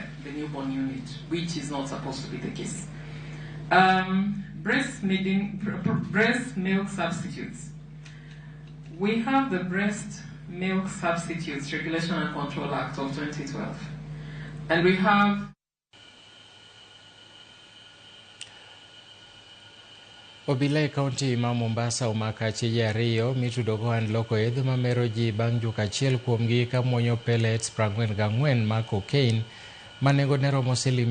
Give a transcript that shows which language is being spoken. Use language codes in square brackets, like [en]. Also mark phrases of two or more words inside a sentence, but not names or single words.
[en] The newborn unit, which is not supposed to be the case. Breast milk substitutes. We have the Breast Milk Substitutes Regulation and Control Act of 2012. And we have [luo] obila e kaunti ma Mombasa omako achije ariyo mitudogo and loko yedhe mamero ji bang' juma achiel kuomgi ka muonyo pellets 44 ma cocaine ma nengone romo siling